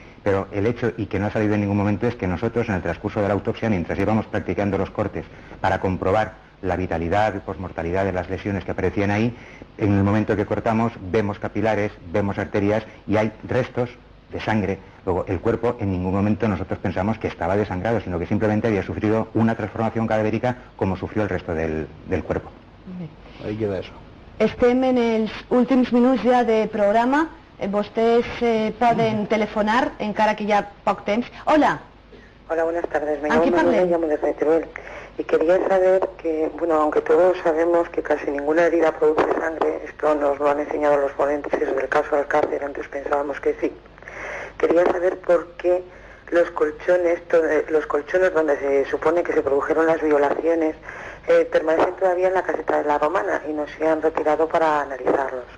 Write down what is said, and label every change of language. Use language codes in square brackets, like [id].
[es] Pero el hecho, y que no ha salido en ningún momento, es que nosotros en el transcurso de la autopsia, mientras íbamos practicando los cortes para comprobar la vitalidad y posmortalidad de las lesiones que aparecían ahí, en el momento que cortamos vemos capilares, vemos arterias y hay restos de sangre. Luego, el cuerpo en ningún momento nosotros pensamos que estaba desangrado, sino que simplemente había sufrido una transformación cadavérica como sufrió el resto del cuerpo. Ahí queda eso. [ca] Estem en els últims minuts ja de programa. Vostès poden telefonar, encara que hi ha poc temps. [es] Hola. Hola, buenas tardes. Me Aquí llamo desde Teruel. Y quería saber que, bueno, aunque todos sabemos que casi ninguna herida produce sangre, esto nos lo han enseñado los ponentes del caso Alcácer, antes pensábamos que sí. Quería saber por qué los colchones donde se supone que se produjeron las violaciones permanecen todavía en la caseta de la Romana y no se han retirado para analizarlos.